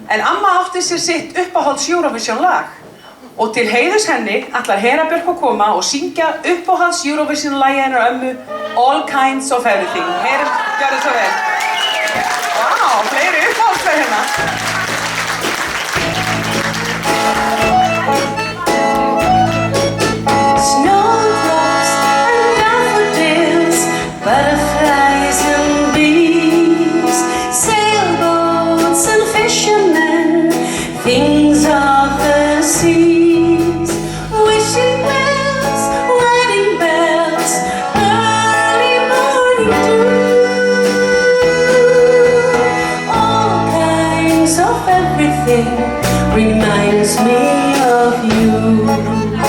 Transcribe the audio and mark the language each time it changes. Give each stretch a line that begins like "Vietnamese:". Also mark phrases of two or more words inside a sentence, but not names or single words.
Icelandic: En amma átti sér sitt uppáhalds Eurovision lag Og til heiðurs henni ætlar Hera Björk að koma og syngja uppáhalds Eurovision-lagið hennar ömmu All Kinds of Everything. Hera, gjörðu svo vel. Vá, fleiri uppáhaldslög hérna.
English: Snowdrops and daffodils, butterflies and bees, sailboats and fishermen, things of the seas, wishing wells, wedding bells, early morning dew, all kinds of everything reminds me of you.